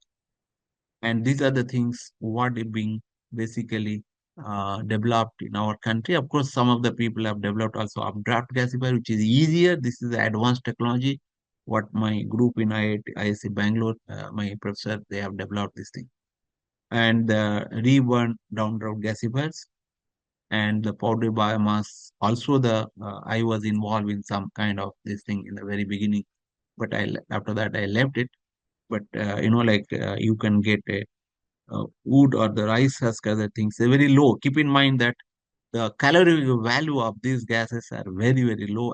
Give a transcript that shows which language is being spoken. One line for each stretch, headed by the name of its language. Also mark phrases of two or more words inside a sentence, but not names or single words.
English: And these are the things what is being basically developed in our country. Of course, some of the people have developed also updraft gasifier, which is easier. This is the advanced technology. What my group in ISC Bangalore, my professor, they have developed this thing. And the reburn downdraft gasifiers and the powder biomass. Also, I was involved in some kind of this thing in the very beginning, but after that I left it. But you can get a wood or the rice husk, other things, they're very low. Keep in mind that the calorific value of these gases are very, very low.